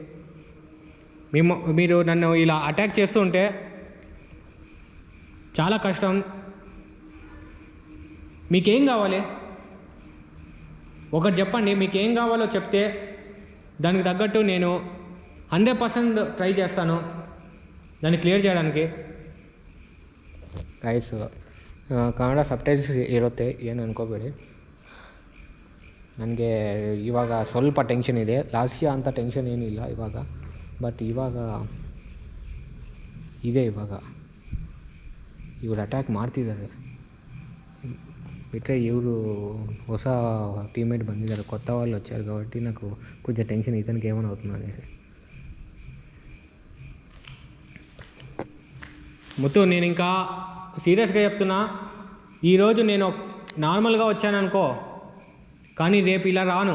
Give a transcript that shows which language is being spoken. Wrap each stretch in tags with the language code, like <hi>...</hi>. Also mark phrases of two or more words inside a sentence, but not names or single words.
<te>మీరు నన్ను ఇలా అటాక్ చేస్తూ ఉంటే చాలా కష్టం. మీకేం కావాలి ఒకటి చెప్పండి. మీకేం కావాలో చెప్తే దానికి తగ్గట్టు నేను 100% ట్రై చేస్తాను దాన్ని క్లియರ್ చేయడానికి.</te> <kn>ಗೈಸ್ ಕನ್ನಡ ಸಬ್ಟೈಟಲ್ಸ್ ಇರುತ್ತೆ, ಏನು ಅನ್ಕೋಬೇಡಿ. ನನಗೆ ಇವಾಗ ಸ್ವಲ್ಪ ಟೆನ್ಷನ್ ಇದೆ. ಲಾಸ್ಟ್ ಇಯರ್ ಅಂತ ಟೆನ್ಷನ್ ಏನೂ ಇಲ್ಲ ಇವಾಗ. ಬಟ್ ಇವಾಗ ಇವರು ಅಟ್ಯಾಕ್ ಮಾಡ್ತಿದ್ದಾರೆ. ಬಿಟ್ಟರೆ ಇವರು ಹೊಸ టీమేట్ ಬಂದಿದ್ದಾರೆ,</kn> <te>కొత్త వాళ్ళు వచ్చారు కాబట్టి నాకు కొంచెం టెన్షన్ ఇతనికి ఏమైనా అవుతుంది అనేసి. ముత్తు, నేను ఇంకా సీరియస్గా చెప్తున్నా. ఈరోజు నేను నార్మల్గా వచ్చాననుకో, కానీ రేపు ఇలా రాను.</te>